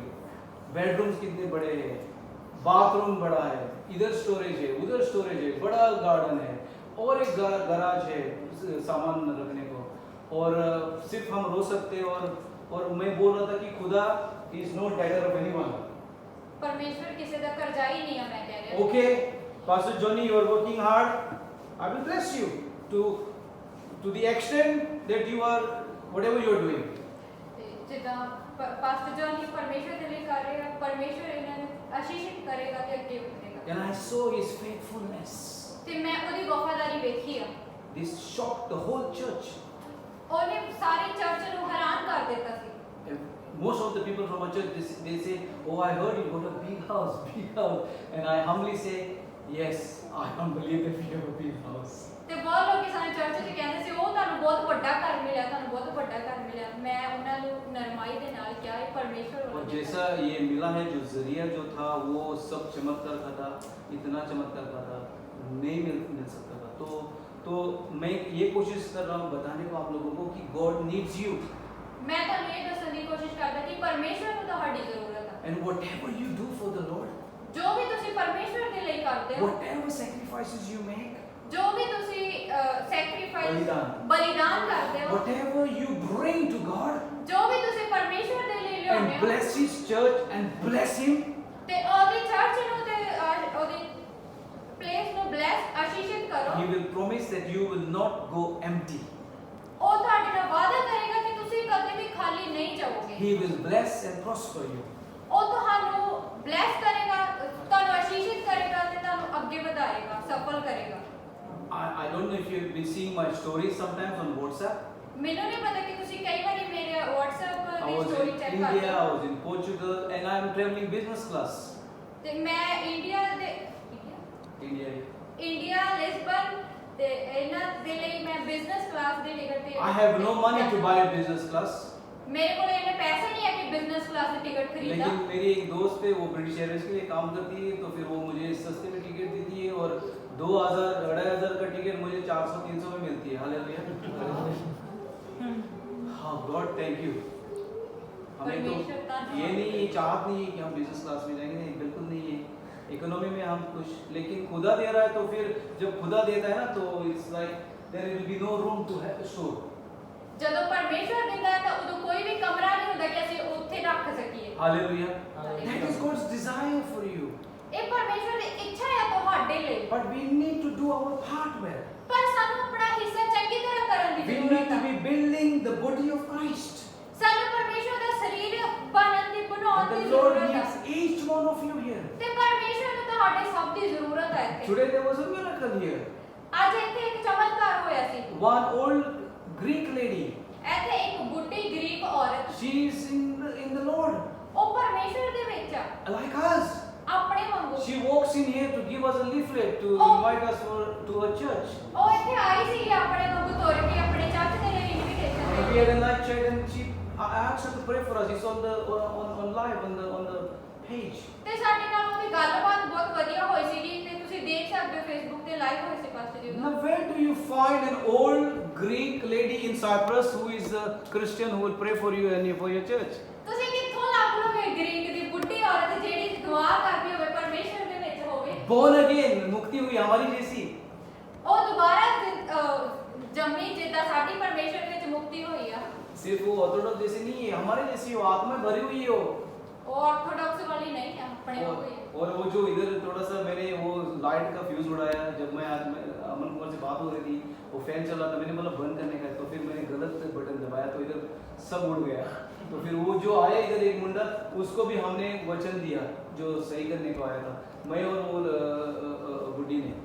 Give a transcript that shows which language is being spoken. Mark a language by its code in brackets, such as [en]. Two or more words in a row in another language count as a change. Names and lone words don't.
[hi] बेडरूम्स कितने बड़े हैं, बाथरूम बड़ा है, इधर स्टोरेज है, उधर स्टोरेज है, बड़ा गार्डन है और एक गराज है सामान रखने को. और सिर्फ हम रो सकते हैं और मैं बोल रहा था कि खुदा [en] is not debtor of anyone. [hi] परमेश्वर किसी का कर्जाई नहीं है. मैं कह रही हूं [en] Okay, Pastor Johnny, you are working hard. I will bless you to the extent that you are whatever you are doing. [pa] ਤੇ ਜਿੱਦਾਂ ਪਾਸਟਰ ਜੌਨ ਹੀ ਪਰਮੇਸ਼ਵਰ ਦੇ ਲਈ ਕਰ ਰਹੇ ਆ, ਪਰਮੇਸ਼ਵਰ ਇਹਨਾਂ ਨੂੰ ਆਸ਼ੀਸ਼ਿਤ ਕਰੇਗਾ ਤੇ ਅੱਗੇ ਵਧੇਗਾ। [en] And I saw his faithfulness. [pa] ਤੇ ਮੈਂ ਉਹਦੀ ਵਫਾਦਾਰੀ ਵੇਖੀ ਆ। [en] This shocked the whole church. [pa] ਉਹਨੇ ਸਾਰੀ ਚਰਚ ਨੂੰ ਹੈਰਾਨ ਕਰ ਦਿੱਤਾ ਸੀ। [en] Most of the people from our church, they say, "Oh, I heard you got a big house, big house." And I humbly say, "Yes, I don't believe that we have a big house." [pa] ਤੇ ਬਹੁਤ ਲੋਕੀ ਸਾਨੂੰ ਚਰਚ 'ਚ ਕਹਿੰਦੇ ਸੀ, ਉਹ ਤੁਹਾਨੂੰ ਬਹੁਤ ਵੱਡਾ ਘਰ ਮਿਲਿਆ, ਤੁਹਾਨੂੰ ਬਹੁਤ ਵੱਡਾ ਘਰ ਮਿਲਿਆ। ਮੈਂ ਉਹਨਾਂ ਨੂੰ ਨਰਮਾਈ ਦੇ ਨਾਲ ਕਿਹਾ, ਇਹ ਪਰਮੇਸ਼ਵਰ [hi] और [pa] ਵੱਲੋਂ [hi] जैसा ये मिला है, जो जरिया जो था वो सब चमत्कार का था, इतना चमत्कार का था, नहीं मिल सकता था। तो मैं ये कोशिश कर रहा हूँ बताने को आप लोगों को कि [en] God needs you. [pa] ਮੈਂ ਤੁਹਾਨੂੰ ਇਹ ਦੱਸਣ ਦੀ ਕੋਸ਼ਿਸ਼ ਕਰਦਾ ਕਿ ਪਰਮੇਸ਼ਵਰ ਨੂੰ ਤੁਹਾਡੀ ਜ਼ਰੂਰਤ ਹੈ। [en] And whatever you do for the Lord, [pa] ਜੋ ਵੀ ਤੁਸੀਂ ਪਰਮੇਸ਼ਵਰ ਦੇ ਲਈ ਕਰਦੇ ਹੋ, [en] whatever sacrifices you make, [pa] ਜੋ ਵੀ ਤੁਸੀਂ ਸੈਕਰੀਫਾਈਸ ਬਲੀਦਾਨ। ਬਲੀਦਾਨ ਕਰਦੇ ਹੋ, [en] whatever you bring to God [pa] ਜੋ ਵੀ ਤੁਸੀਂ ਪਰਮੇਸ਼ਵਰ ਦੇ ਲਈ ਲਿਆਉਂਦੇ [en] and [pa] ਹੋ, [en] bless His church and bless Him, [pa] ਤੇ ਉਹਦੀ ਚਰਚ ਨੂੰ ਤੇ ਉਹਦੀ ਪਲੇਸ ਨੂੰ ਬਲੈਸ ਆਸ਼ੀਸ਼ਿਤ ਕਰੋ। [en] He will promise that you will not go empty. [pa] ਉਹ ਤੁਹਾਡੇ ਨਾਲ ਵਾਅਦਾ ਕਰੇਗਾ ਕਿ ਤੁਸੀਂ ਕਦੇ ਵੀ ਖਾਲੀ ਨਹੀਂ ਜਾਓਗੇ। [en] He will bless and prosper you. [pa] ਉਹ ਤੁਹਾਨੂੰ ਬਲੈਸ ਕਰੇਗਾ, ਤੁਹਾਨੂੰ ਆਸ਼ੀਸ਼ਿਤ ਕਰੇਗਾ ਤੇ ਤੁਹਾਨੂੰ ਅੱਗੇ ਵਧਾਏਗਾ, ਸਫਲ ਕਰੇਗਾ। [en] I don't know if you've been seeing my stories sometimes on WhatsApp. [pa] ਮੈਨੂੰ ਨਹੀਂ ਪਤਾ ਕਿ ਤੁਸੀਂ ਕਈ ਵਾਰੀ ਮੇਰੇ WhatsApp [en] I [pa] ਦੀ [en] was [pa] ਸਟੋਰੀ [en] in [pa] ਚੈੱਕ [en] India, [pa] ਕਰਦੇ [en] I [pa] ਹੋ। [en] was in Portugal, and I am traveling business class. [pa] ਤੇ ਮੈਂ ਇੰਡੀਆ ਲਿਸਬਨ ਤੇ ਇਹਨਾਂ ਦੇ ਲਈ ਮੈਂ [en] business class [pa] ਦੀ ਟਿਕਟ ਤੇ [en] I have no money to buy a business class. [pa] ਮੇਰੇ ਕੋਲ ਇੰਨੇ ਪੈਸੇ ਨਹੀਂ ਹੈ ਕਿ [en] business class [pa] ਦੀ ਟਿਕਟ ਖਰੀਦਾਂ। [hi] लेकिन मेरी एक दोस्त है, वो ब्रिटिश एयरवेज के लिए काम करती है, तो फिर वो मुझे सस्ते में टिकट देती है और 2000 2500 का टिकट मुझे 400 300 में मिलती है। हालेलुया। हाँ, [en] God thank you. [hi] हमें तो ये नहीं चाहत नहीं है कि हम बिजनेस क्लास में जाएंगे, नहीं, बिल्कुल नहीं है। इकोनॉमी में हम कुछ, लेकिन खुदा दे रहा है तो फिर जब खुदा देता है ना तो [en] it's like there will be no room to store. [pa] ਜਦੋਂ ਪਰਮੇਸ਼ਵਰ ਦਿੰਦਾ ਹੈ ਤਾਂ ਉਦੋਂ ਕੋਈ ਵੀ ਕਮਰਾ ਨਹੀਂ ਹੁੰਦਾ ਕਿ ਅਸੀਂ ਉੱਥੇ ਰੱਖ ਸਕੀਏ। [hi] हालेलुया। [en] That is God's desire for you. [pa] ਇਹ ਪਰਮੇਸ਼ਵਰ ਦੀ ਇੱਛਾ ਹੈ ਤੁਹਾਡੇ ਲਈ। [en] But we need to do our part well. [pa] ਪਰ ਸਾਨੂੰ ਆਪਣਾ ਹਿੱਸਾ ਚੰਗੀ ਤਰ੍ਹਾਂ ਕਰਨ ਦੀ [en] We need [pa] ਜ਼ਰੂਰਤ [en] to [pa] ਹੈ। [en] be building the body of Christ. [pa] ਸਾਨੂੰ ਪਰਮੇਸ਼ਵਰ ਦਾ ਸਰੀਰ ਬਣਨ ਦੀ ਬਣਾਉਣ [en] And [pa] ਦੀ [en] the Lord [pa] ਜ਼ਰੂਰਤ ਹੈ। [en] needs each one of you here. [pa] ਤੇ ਪਰਮੇਸ਼ਵਰ ਨੂੰ ਤੁਹਾਡੇ ਸਭ ਦੀ ਜ਼ਰੂਰਤ ਹੈ ਇੱਥੇ। [en] Today there was a miracle here. [pa] ਅੱਜ ਇੱਥੇ ਇੱਕ ਚਮਤਕਾਰ ਹੋਇਆ ਸੀ। [en] One old Greek lady, [pa] ਇੱਥੇ ਇੱਕ ਬੁੱਢੀ ਗ੍ਰੀਕ ਔਰਤ, [en] she is in the Lord, [pa] ਉਹ ਪਰਮੇਸ਼ਵਰ ਦੇ ਵਿੱਚ ਆ, [en] like us. [pa] ਆਪਣੇ ਵਾਂਗੂ। [en] She walks in here to give us a leaflet to Oh. invite us to her church. [pa] ਉਹ ਇੱਥੇ ਆਈ ਸੀ ਆਪਣੇ ਵਾਂਗੂ ਤੁਰ ਕੇ ਆਪਣੇ ਚਰਚ ਦੇ ਲਈ ਇਨਵੀਟੇਸ਼ਨ [en] And [pa] ਦੇ [en] we had [pa] ਲਈ। [en] a night chat and I asked her to pray for us. It's on live on the page. [pa] ਤੇ ਸਾਡੇ ਨਾਲ ਉਹਦੀ ਗੱਲਬਾਤ ਬਹੁਤ ਵਧੀਆ ਹੋਈ ਸੀਗੀ ਤੇ ਤੁਸੀਂ ਦੇਖ ਸਕਦੇ ਹੋ ਫੇਸਬੁੱਕ ਤੇ ਲਾਈਵ ਹੋਈ ਸੀ ਪਾਸਟਰ ਜੀ [en] Now [pa] ਦਾ। [en] where do you find an old Greek lady in Cyprus who is a Christian who will pray for you and for your church? [pa] ਤੁਸੀਂ ਕਿੱਥੋਂ ਲੱਭ ਲੋਗੇ ਗ੍ਰੀਕ ਦੀ ਬੁੱਢੀ ਔਰਤ ਜਿਹੜੀ ਦੁਆ ਕਰਦੀ ਹੋਵੇ ਪਰਮੇਸ਼ਵਰ ਦੇ ਵਿੱਚ ਹੋਵੇ? [en] Born again, [hi] मुक्ति हुई हमारी जैसी. [pa] ਉਹ ਦੁਬਾਰਾ ਜੰਮੀ ਜਿੱਦਾਂ ਸਾਡੀ ਪਰਮੇਸ਼ਵਰ ਵਿੱਚ ਮੁਕਤੀ ਹੋਈ ਆ। [hi] सिर्फ वो ऑर्थोडॉक्स जैसी नहीं है, हमारे जैसी हो, आत्मा में भरी हुई हो। [pa] ਉਹ ਆਰਥੋਡਾਕਸ ਵਾਲੀ ਨਹੀਂ ਹੈ, ਆਪਣੇ ਵਾਂਗੂ ਹੀ ਹੈ। [hi] और वो जो इधर थोड़ा सा मैंने वो लाइट का फ्यूज उड़ाया, जब मैं आज अमन कुमार से बात हो रही थी, वो फैन चल रहा था, मैंने बोला बंद करने का, तो फिर मैंने गलत बटन दबाया तो इधर सब उड़ गया। तो फिर वो जो आया इधर एक मुंडा, उसको भी हमने वचन दिया जो सही करने को आया था, मैं और वो बुड्ढी ने।